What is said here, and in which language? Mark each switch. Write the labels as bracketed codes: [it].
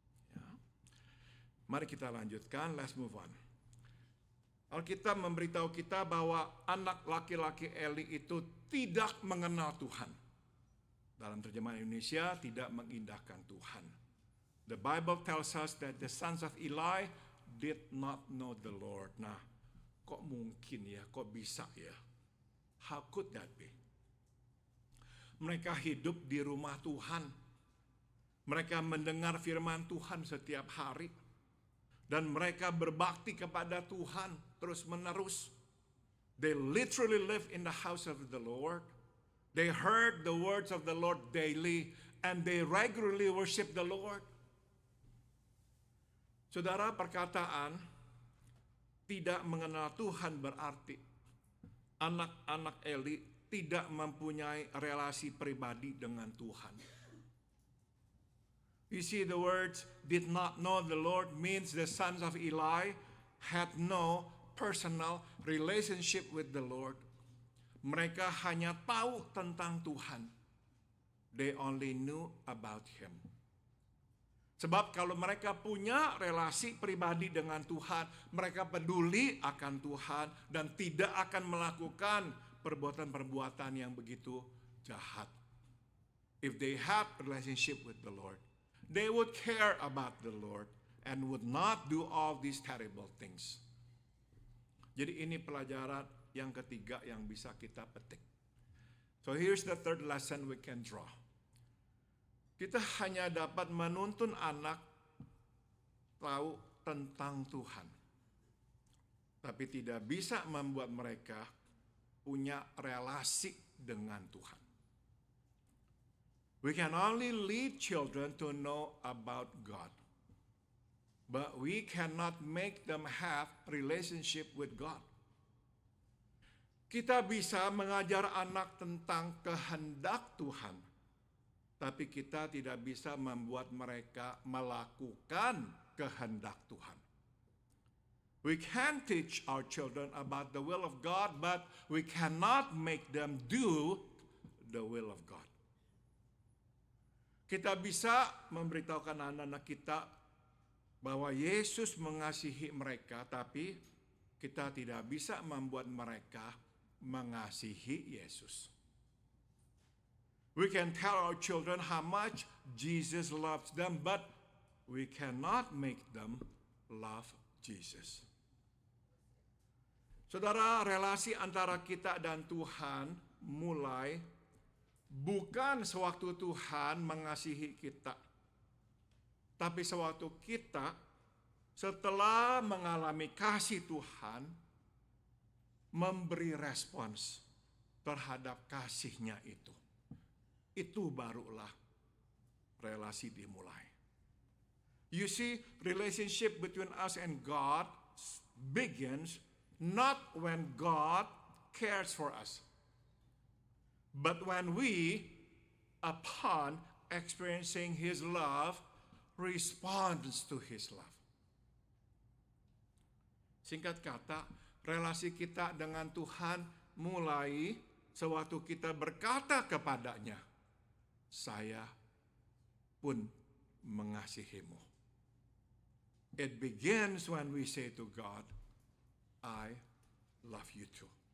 [id] Ya. Mari kita lanjutkan, [en] let's move on. [id] Alkitab memberitahu kita bahwa anak laki-laki Eli itu tidak mengenal Tuhan. Dalam terjemahan Indonesia, tidak mengindahkan Tuhan. [en] The Bible tells us that the sons of Eli did not know the Lord. [id] Nah, kok mungkin ya, kok bisa ya? [en] How could that be? [id] Mereka hidup di rumah Tuhan. Mereka mendengar firman Tuhan setiap hari. Dan mereka berbakti kepada Tuhan terus menerus. [en] They literally live in the house of the Lord. They heard the words of the Lord daily. and they regularly worship the Lord. [id] Saudara, perkataan tidak mengenal Tuhan berarti anak-anak Eli tidak mempunyai relasi pribadi dengan Tuhan. [en] You see, the words did not know the Lord means the sons of Eli had no personal relationship with the Lord. [id] Mereka hanya tahu tentang Tuhan. [en] They only knew about Him. [id] Sebab kalau mereka punya relasi pribadi dengan Tuhan, mereka peduli akan Tuhan dan tidak akan melakukan perbuatan-perbuatan yang begitu jahat. [en] If they had relationship with the Lord, they would care about the Lord and would not do all these terrible things. [id] Jadi ini pelajaran yang ketiga yang bisa kita petik. [en] So here's the third lesson we can draw. [id] Kita hanya dapat menuntun anak tahu tentang Tuhan, tapi tidak bisa membuat mereka punya relasi dengan Tuhan. [en] We can only lead children to know about God, but we cannot make them have relationship with God. [id] Kita bisa mengajar anak tentang kehendak Tuhan, tapi kita tidak bisa membuat mereka melakukan kehendak Tuhan. [en] We can teach our children about the will of God, but we cannot make them do the will of God. [id] Kita bisa memberitahukan anak-anak kita bahwa Yesus mengasihi mereka, tapi kita tidak bisa membuat mereka mengasihi Yesus. [en] We can tell our children how much Jesus loves them, but we cannot make them love Jesus. [id] Saudara, relasi antara kita dan Tuhan mulai bukan sewaktu Tuhan mengasihi kita, tapi sewaktu kita setelah mengalami kasih Tuhan, memberi respons terhadap kasih-Nya itu. Itu barulah relasi dimulai. [en] You see, relationship between us and God begins not when God cares for us, but when we, upon experiencing His love, responds to His love. [id] Singkat kata, relasi kita dengan Tuhan mulai sewaktu kita berkata kepadanya, saya pun mengasihimu. [en] It begins when we say to God, I love you too.